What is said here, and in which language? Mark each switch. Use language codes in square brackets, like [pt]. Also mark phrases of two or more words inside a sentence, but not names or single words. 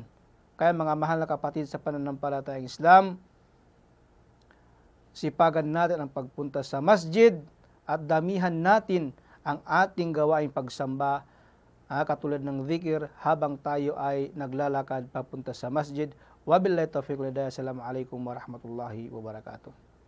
[tl] Kaya mga mahal na kapatid sa pananampalatayang Islam, sipagan natin ang pagpunta sa masjid at damihan natin ang ating gawaing pagsamba, katulad ng zikir habang tayo ay naglalakad papunta sa masjid. [ar] وبالله التوفيق والهداية. السلام عليكم ورحمة الله وبركاته.